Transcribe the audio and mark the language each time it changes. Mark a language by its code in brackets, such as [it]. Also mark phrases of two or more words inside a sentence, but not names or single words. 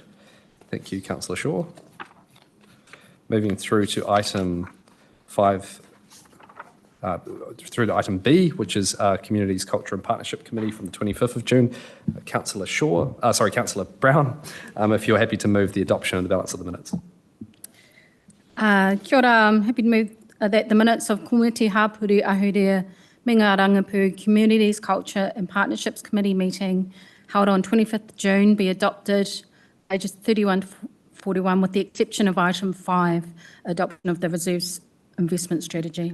[en] Thank you, Councillor Shaw. Moving through to item 5, through to item B, which is Communities, Culture and Partnership Committee from the 25th of June. Councillor Brown, if you're happy to move the adoption of the balance of the minutes. [mi] Kia ora, [en] I'm happy to move that the minutes of Komiti Hapuru Ahurea me ngā Rangipu Communities, Culture and Partnerships Committee meeting held on 25th June be adopted, pages 31 to 41, with the exception of item 5, adoption of the Reserves Investment Strategy.